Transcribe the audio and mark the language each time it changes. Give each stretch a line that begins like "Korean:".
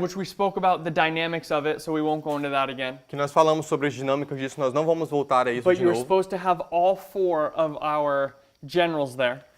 English: which we spoke about the dynamics of it, so we won't go into that again.
Portuguese: que nós falamos sobre as dinâmicas disso, nós não vamos voltar a isso
English: But
Portuguese: de
English: you're
Portuguese: novo.
English: supposed to have all four of our generals there.